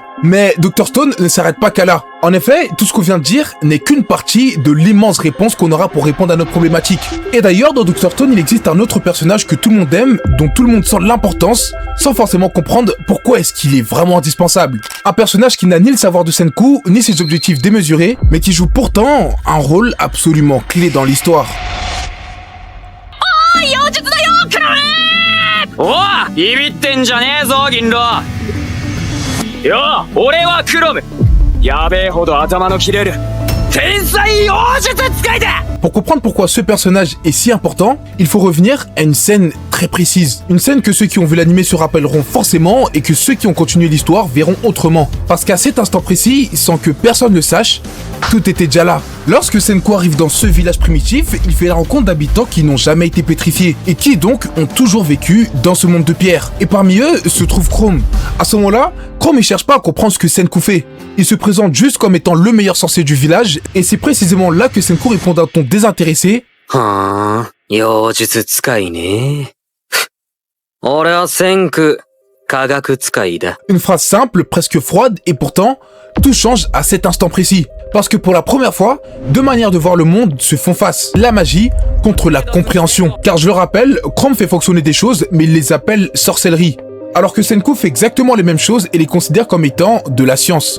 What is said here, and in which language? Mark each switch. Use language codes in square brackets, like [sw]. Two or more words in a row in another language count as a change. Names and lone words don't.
[fr] Mais Dr Stone ne s'arrête pas qu'à là. En effet, tout ce qu'on vient de dire n'est qu'une partie de l'immense réponse qu'on aura pour répondre à notre problématique. Et d'ailleurs, dans Dr Stone, il existe un autre personnage que tout le monde aime, dont tout le monde sent l'importance, sans forcément comprendre pourquoi est-ce qu'il est vraiment indispensable. Un personnage qui n'a ni le savoir de Senku, ni ses objectifs démesurés, mais qui joue pourtant un rôle absolument clé dans l'histoire. [ja] Oh, ビビってんじゃねえぞ、銀狼。よあ、俺はクロム。やべえほど頭の切れる天才妖術使いだ。 [fr] Pour comprendre pourquoi ce personnage est si important, il faut revenir à une scène très précise. Une scène que ceux qui ont vu l'anime se rappelleront forcément et que ceux qui ont continué l'histoire verront autrement. Parce qu'à cet instant précis, sans que personne le sache, tout était déjà là. Lorsque Senku arrive dans ce village primitif, il fait la rencontre d'habitants qui n'ont jamais été pétrifiés et qui donc ont toujours vécu dans ce monde de pierre. Et parmi eux se trouve Chrome. À ce moment-là, Chrome ne cherche pas à comprendre ce que Senku fait. Il se présente juste comme étant le meilleur sorcier du village et c'est précisément là que Senku répond d'un ton désintéressé. [ja] はあ、妖術使いね。俺は先駆、科学使いだ。 [fr] Une phrase simple, presque froide, et pourtant, tout change à cet instant précis. Parce que pour la première fois, deux manières de voir le monde se font face. La magie contre la compréhension. Car je le rappelle, Chrome fait fonctionner des choses, mais il les appelle sorcellerie. Alors que Senku fait exactement les mêmes choses et les considère comme étant de la science.